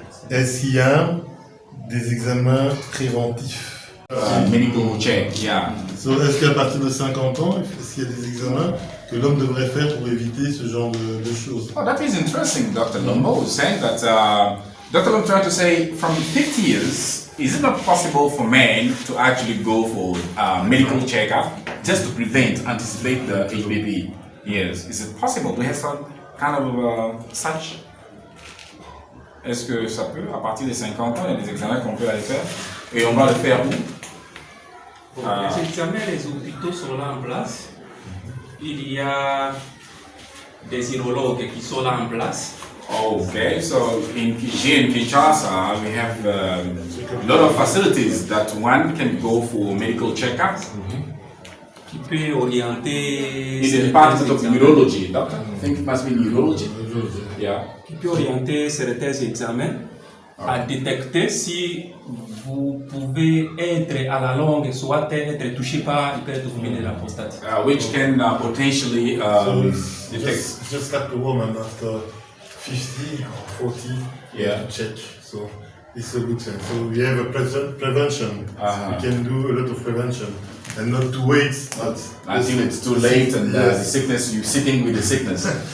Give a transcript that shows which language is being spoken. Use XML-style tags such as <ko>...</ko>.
<fr>Est-ce qu'il y a des examens préventifs?</fr> <en>Medical check, yeah.</en> <fr>So, est-ce qu'à partir de 50 ans, est-ce qu'il y a des examens que l'homme devrait faire pour éviter ce genre de choses?</fr> <en>Oh, that is interesting, Dr. Lomo is saying that, Dr. Lomo trying to say, from 50 years, is it not possible for men to actually go for medical checkup just to prevent, anticipate the HPV? Yes, is it possible? Do we have some kind of such?</en> <fr>Est-ce que ça peut, à partir de 50 ans, il y a des examens qu'on peut aller faire? Et on va le faire où? Les examens, les hôpitaux sont là en place. Il y a des urologues qui sont là en place.</fr> <en>Okay, so here in Kinshasa, we have a lot of facilities that one can go for medical checkups.</en> <fr>Qui peut orienter.</fr> <en>In the department of neurology, doctor. I think it must be neurology. Yeah.</en> <fr>Qui peut orienter certains examens à détecter si vous pouvez être à la longue, soit être touché par l'hypertrophie de la prostate.</fr> <en>Which can potentially detect. Just like a woman after 50 or 40, yeah, to check. So it's a good thing. So we have a prevention. We can do a lot of prevention and not to wait until it's too late and the sickness, you're sitting with the sickness.</en>